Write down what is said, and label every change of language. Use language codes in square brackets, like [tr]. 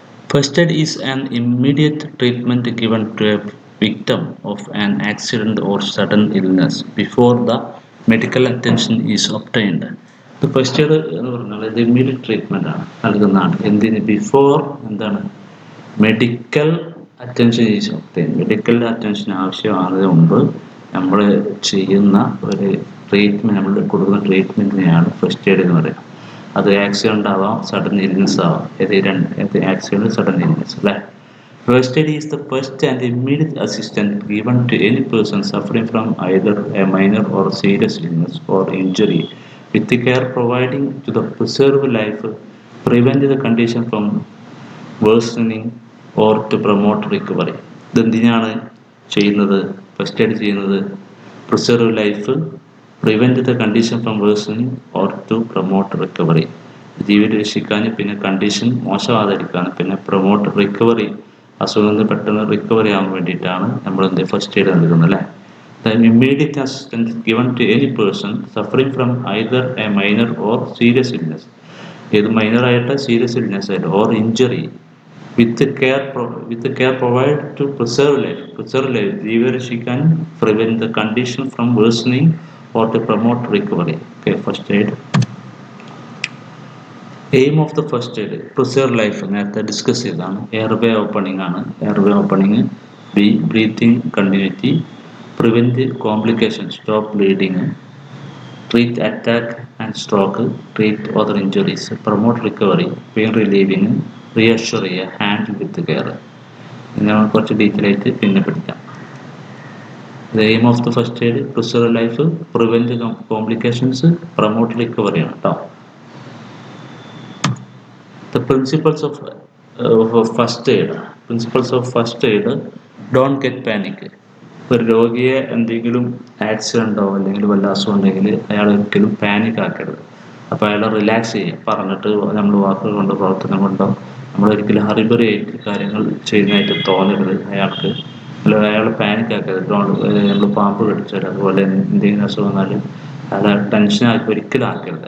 [en] First aid is an immediate treatment given to a victim of an accident or sudden illness before the medical attention is obtained. The first aid [ml] എന്ന് പറഞ്ഞാൽ ഇത് immediate treatment ആണ് നൽകുന്നതാണ്. എന്തിന്? [en] before [ml] എന്താണ് [en] Medical attention is obtain. [ml] Medical attention ആവശ്യമാകുന്നതിന് മുമ്പ് നമ്മൾ ചെയ്യുന്ന ഒരു ട്രീറ്റ്മെന്റ്, നമ്മൾ കൊടുക്കുന്ന ട്രീറ്റ്മെന്റിനെയാണ് ഫസ്റ്റ് എയ്ഡ് എന്ന് പറയുന്നത്. അത് ആക്സിഡന്റ് ആവാം, സഡൻ ഇൽനെസ് ആവാം. ആക്സിഡന്റ്, സഡൻ ഇൽനെസ് അല്ലേ. [en] First aid is the first and immediate assistance given to any person suffering from either a minor or serious illness or injury, with the care providing to the preserve life, prevent the condition from worsening or to promote recovery. [ml] ഇതെന്തിനാണ് ചെയ്യുന്നത്? [en] first aid [ml] ചെയ്യുന്നത് [en] Preserve life, prevent the condition from worsening or to promote recovery. [ml] ജീവൻ രക്ഷിക്കാനും പിന്നെ condition മോശമാകാതിരിക്കാനും പിന്നെ promote recovery, അസുഖത്തിൽ നിന്ന് പെട്ടെന്ന് recovery ആവാൻ വേണ്ടിയിട്ടാണ് നമ്മൾ ഫസ്റ്റ് എയ്ഡ് നൽകുന്നത് അല്ലേ. [en] The immediate assistance given to any person suffering from either a minor or serious illness, [ml] ഏത് മൈനർ ആയിട്ട് സീരിയസ് ഇൽനെസ് ആയിട്ട്, [en] or injury, with the care provided to preserve life, [ml] ജീവൻ രക്ഷിക്കാനും [en] prevent the condition from worsening or to promote recovery. Okay, first aid. Aim of the first aid, preserve life, [ml] നേരത്തെ discuss ചെയ്തതാണ്. Airway opening ആണ്. [en] Airway opening, breathing continuity, prevent complication, stop bleeding, treat attack and stroke, treat other injuries, promote recovery, pain relieving, reassure ചെയ്യുക, handle with care. [ml] ഇങ്ങനെ കുറച്ച് detail ആയിട്ട് പിന്നെ പഠിക്കാം. [en] The aim of the first aid, preserve life, prevent complications, promote recovery [ml] ആണ് കേട്ടോ. [en] The principles of first aid. Principles of first aid, don't get panic. [ml] ഒരു രോഗിയെ എന്തെങ്കിലും ആക്സിഡൻറ്റോ അല്ലെങ്കിൽ വല്ല അസുഖം ഉണ്ടെങ്കിൽ അയാൾ ഒരിക്കലും പാനിക് ആക്കരുത്. അപ്പോൾ അയാളെ റിലാക്സ് ചെയ്യുക. പറഞ്ഞിട്ട് നമ്മൾ വാക്കുകൾ കൊണ്ടോ പ്രവർത്തനം കൊണ്ടോ നമ്മളൊരിക്കലും ഹറിബറി ആയിട്ട് കാര്യങ്ങൾ ചെയ്യുന്നതായിട്ട് തോന്നരുത് അയാൾക്ക്. അയാൾ പാനിക് ആക്കരുത്. നമ്മൾ പാമ്പ് കടിച്ചാൽ അതുപോലെ എന്തെങ്കിലും അസുഖം വന്നാലും അയാളെ ടെൻഷനാക്കി ഒരിക്കലും ആക്കരുത്.